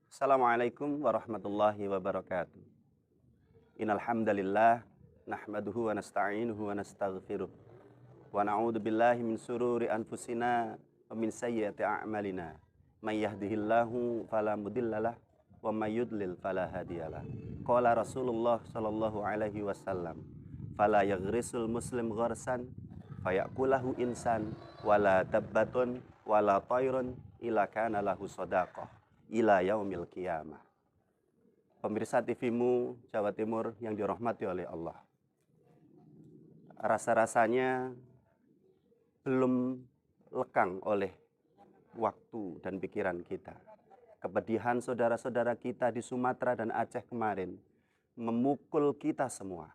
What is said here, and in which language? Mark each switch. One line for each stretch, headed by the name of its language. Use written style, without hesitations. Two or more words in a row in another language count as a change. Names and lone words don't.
Arabic: السلام عليكم ورحمة الله وبركاته. إن الحمد لله نحمده ونستعينه ونستغفره ونعوذ بالله من شرور أنفسنا ومن سيئات أعمالنا. من يهده الله فلا مضل له ومن يضلل فلا هادي له. قال رسول الله صلى الله عليه وسلم, "فلا يغرس المسلم غرسا فيأكله إنسان ولا دابة ولا طير إلا كان له صدقة إلى يوم القيامة."
Indonesian: Pemirsa TV-mu Jawa Timur yang dirahmati oleh Allah. Rasa-rasanya belum lekang oleh waktu dan pikiran kita. Kepedihan saudara-saudara kita di Sumatera dan Aceh kemarin memukul kita semua.